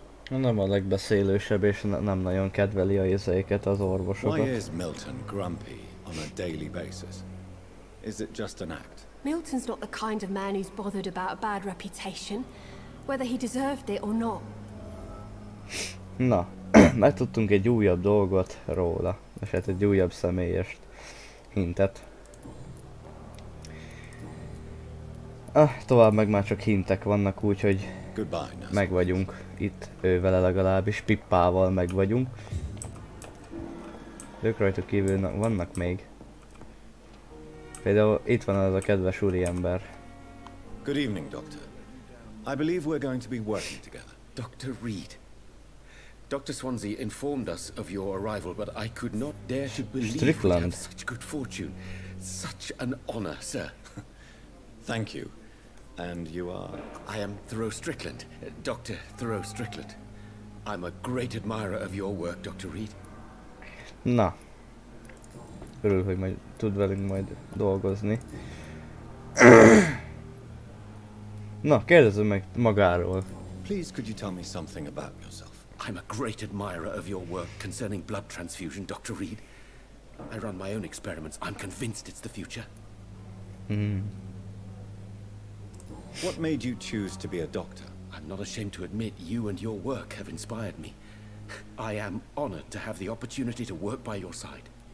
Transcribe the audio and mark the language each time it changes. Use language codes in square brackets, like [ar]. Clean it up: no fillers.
[hu] Nem a legbeszélősebb és nem nagyon kedveli a izéket, az orvosokat. [en] Why is Milton grumpy on a daily basis? Is it just an act? Milton's not the kind of man who's bothered about a bad reputation, whether he deserved it or not. [hu] Na, megtudtunk egy újabb dolgot róla, és hát egy újabb személyes hintet. Tovább meg már csak hintek vannak, úgyhogy meg vagyunk itt, ővele legalábbis, Pippával meg vagyunk. Ők rajtuk kívül vannak még. Például itt van az a kedves úriember. [en] Good evening, Doctor. I believe we're going to be working together. Dr. Reed. Dr. Swansea informed us of your arrival, but I could not dare to believe we have such good fortune. Such an honor, sir. Thank you. And you are? I am Thoreau Strickland, Dr. Thoreau Strickland. I'm a great admirer of your work, Dr. Reed. [hu] Na. Örül, hogy majd tud velünk majd dolgozni. Na, kérdezzük meg magáról. [en] Please, could you tell me something about yourself? I'm a great admirer of your work concerning blood transfusion, Dr. Reed. I run my own experiments. I'm convinced it's the future. What made you choose to be a doctor? I'm not ashamed to admit you and your work have inspired me. I am honored to have the opportunity to work by your side.